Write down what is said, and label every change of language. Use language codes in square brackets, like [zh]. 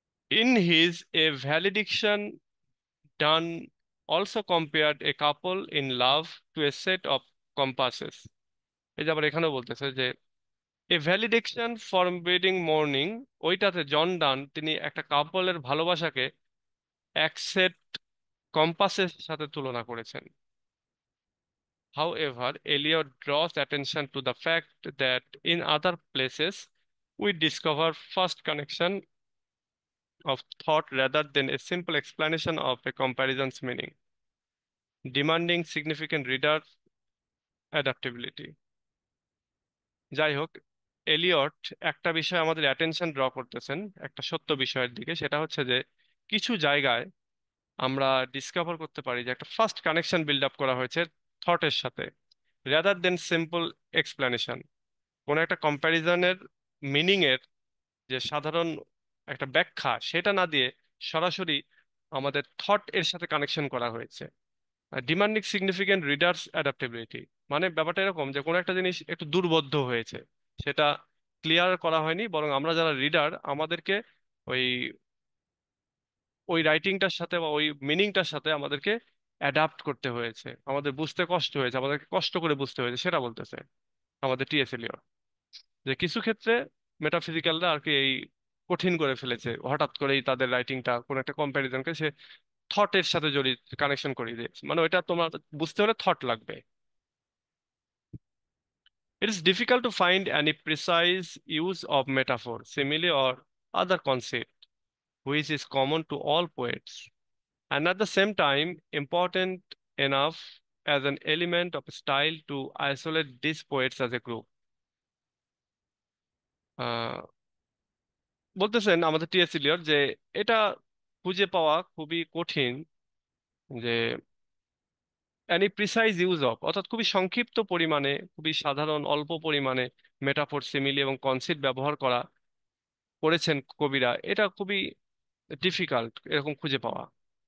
[en] In his A Valediction Donne also compared a couple in love to a set of compasses. [bn] এই যে আবার এখানেও বলতেছে যে এ ভ্যালিডেশন ফর ওয়েডিং মর্নিং, ওইটাতে জন ডান তিনি একটা কাপলের ভালোবাসাকে এক সেট কম্পাসের সাথে তুলনা করেছেন। [en] However, Eliot draws attention to the fact that in other places we discover first connection of thought rather than a simple explanation of a comparison's meaning, demanding significant reader adaptability. [bn] যাই হোক, Elliot একটা বিষয় আমাদের attention draw করতেছেন একটা সত্য বিষয়ের দিকে, সেটা হচ্ছে যে কিছু জায়গায় আমরা ডিসকভার করতে পারি যে একটা ফার্স্ট কানেকশন বিল্ড আপ করা হয়েছে থটের সাথে, [en] Rather then simple explanation. [bn] কোনো একটা কম্প্যারিজনের মিনিং এর যে সাধারণ একটা ব্যাখ্যা, সেটা না দিয়ে সরাসরি আমাদের থট এর সাথে কানেকশন করা হয়েছে। [en] demanding significant readers adaptability, [bn] মানে ব্যাপারটা এরকম যে কোনো একটা জিনিস একটু দুর্বোধ্য হয়েছে, সেটা ক্লিয়ার করা হয়নি, বরং আমরা যারা রিডার আমাদেরকে ওই ওই রাইটিংটার সাথে বা ওই মিনিংটার সাথে আমাদেরকে অ্যাডাপ্ট করতে হয়েছে, আমাদের বুঝতে কষ্ট হয়েছে, আমাদেরকে কষ্ট করে বুঝতে হয়েছে, সেটা বলতেছে আমাদের টিএস এলিয়ট। যে কিছু ক্ষেত্রে মেটাফিজিক্যালরা আর কি এই কঠিন করে ফেলেছে, হঠাৎ করেই তাদের রাইটিংটা কোনো একটা কম্প্যারিজনকে সে থটের সাথে জড়িয়ে কানেকশন করিয়ে দিয়েছে, মানে ওইটা তোমার বুঝতে হলে থট লাগবে। [en] It is difficult to find any precise use of metaphor, simile, or other concept which is common to all poets, and at the same time important enough as an element of style to isolate these poets as a group. [bn] আহ, বলতেছেন আমাদের T S Eliot যে এটা খুঁজে পাওয়া খুবই কঠিন, যে [en] any precise use of [bn] অর্থাৎ খুবই সংক্ষিপ্ত পরিমাণে, খুবই সাধারণ অল্প পরিমাণে মেটাফোর, সিমিলি এবং কনসেপ্ট ব্যবহার করেছেন কবিরা, এটা খুবই ডিফিকাল্ট এরকম খুঁজে পাওয়া।